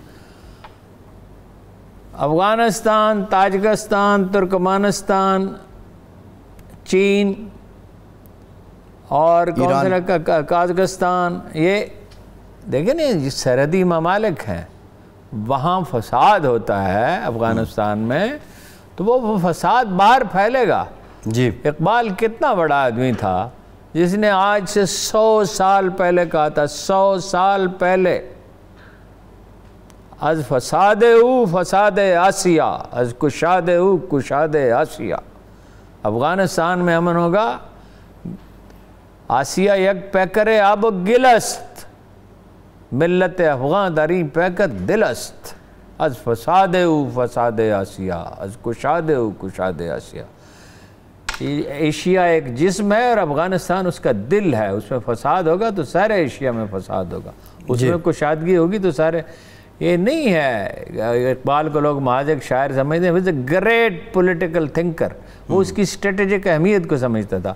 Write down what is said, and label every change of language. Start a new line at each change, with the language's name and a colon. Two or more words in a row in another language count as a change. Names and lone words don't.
Urdu: افغانستان، تاجکستان، ترکمانستان، چین اور قازقستان، یہ دیکھیں نا یہ سرحدی ممالک ہیں، وہاں فساد ہوتا ہے افغانستان میں تو وہ فساد باہر پھیلے گا۔ جی اقبال کتنا بڑا آدمی تھا جس نے آج سے 100 سال پہلے کہا تھا، 100 سال پہلے،
Persian: از فساد او فساد آسیہ، از کشاد او کشاد آسیہ۔
Urdu: افغانستان میں امن ہوگا،
Persian: آسیہ یک پیکر آب و گلست، ملت افغان داری پیکر دلست، از فساد او فساد آسیہ، از کشاد او کشاد آسیہ۔
Urdu: ایشیا ایک جسم ہے اور افغانستان اس کا دل ہے، اس میں فساد ہوگا تو سارے ایشیا میں فساد ہوگا، اس میں کشادگی ہوگی تو سارے۔ یہ نہیں ہے اقبال کو لوگ محض ایک شاعر سمجھتے ہیں، وہ
English: great political thinker,
Urdu: وہ اس کی اسٹریٹجک اہمیت کو سمجھتا تھا۔